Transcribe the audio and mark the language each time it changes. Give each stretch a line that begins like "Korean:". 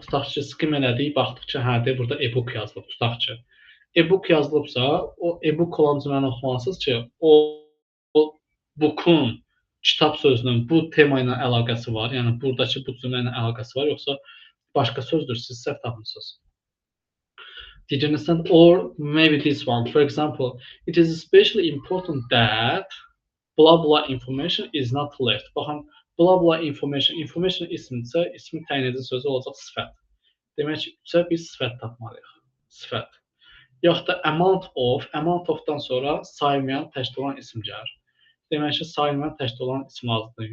Azerbaijani: Tutaq ki, skim elədik, baxdıq ki, hə, burada e-book yazılıb. Tutaq ki, e-book yazılıbsa, o e-book olan cümləni oxumalısınız ki, o bookun, kitab sözünün bu tema ilə əlaqəsi var. Yəni buradakı bu cümlə ilə əlaqəsi var, yoxsa başqa sözdür, siz səhv tapmısınız.
English: Did you understand? Or maybe this one. For example, it is especially important that blah blah information is not left.
Azerbaijani: Baxın, blah blah information ismsə, ismi təyin edici sözü olacaq sifət. Demək ki, biz sifət tapmalıyıq. Sifət. Yaxud da amount of-dan sonra saymayan təşkil olan isim gəlir. Demək ki, saymayan təşkil olan isim lazımdır.